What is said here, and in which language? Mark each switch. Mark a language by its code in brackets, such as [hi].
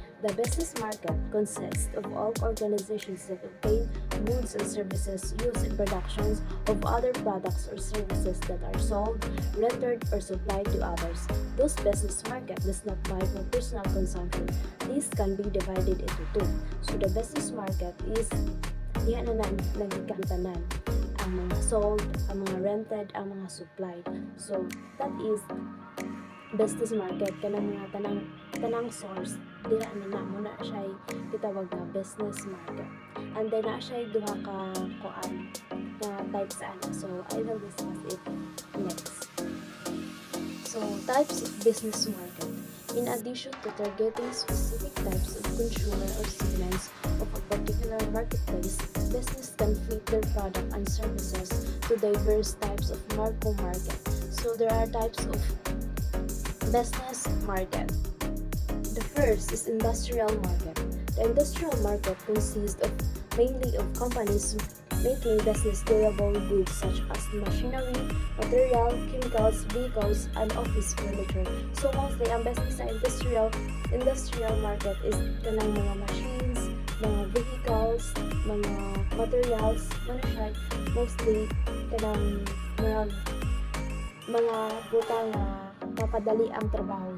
[en] The business market consists of all organizations that obtain goods and services used in productions of other products or services that are sold, rendered, or supplied to others. This business market does not buy for personal consumption. These can be divided into two. So the business market is [ceb] diyan na nagkantanan ang mga sold, ang mga rented, ang mga supplied. [en] So that is business market, [ceb] kanang mga tanang source dira na muna siya gitawag na business market. And then na siya duha ka kuan na types ana. [en] So I will discuss it next. So types of business market. In addition to targeting specific types of consumer or segments of a particular marketplace, business can fit their product and services to diverse types of narco market. So there are types of business market. The first is industrial market. The industrial market consists mainly of companies making business durable goods such as machinery, material, chemicals, vehicles, and office furniture. [ceb] So mostly ang business sa industrial market is kanang mga machines, mga vehicles, mga materials, mostly kanang mga butang papadali ang trabaho.